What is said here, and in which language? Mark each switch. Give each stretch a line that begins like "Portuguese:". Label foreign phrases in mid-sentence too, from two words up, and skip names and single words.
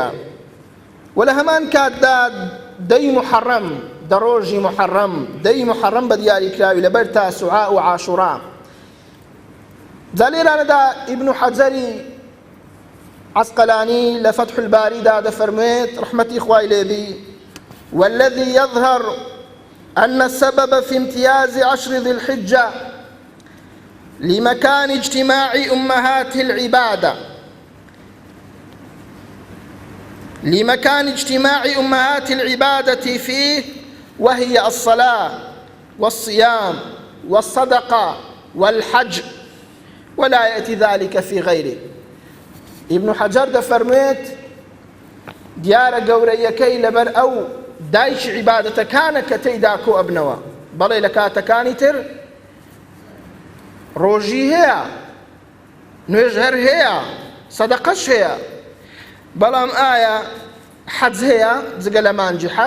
Central Kurdish: و لە هەمان کاتدا دەی محەڕەم، دەڕۆژی محەڕەم، دەی محەڕەم بە دیاریکراوی لەبەر تاسوعا و عاشوڕا. جا لێرانەدا ئیبن حەجەری عەسقەلانی لە فەتح الباریدا دەفەرموێت ڕەحمەتی خوای لێبی:
Arabic: والذي يظهر أن السبب في امتياز عشر ذي الحجة لمكان اجتماع أمهات العبادة فيه، وهي الصلاة والصيام والصدقة والحج، ولا يأتي ذلك في غيره.
Central Kurdish: ابن حجر دەفەرمێت دیارە گەورەیەکەی لەبەر ئەو دایک عیبادەتەکانە کە تێیدا کۆ ئەبنەوە. بەڵێ لە کاتەکانی تر ڕۆژی هەیە، نوێژ هەیە، سەدەقەش هەیە، بەڵام ئایا حەج هەیە جگە لە مانجی حەج؟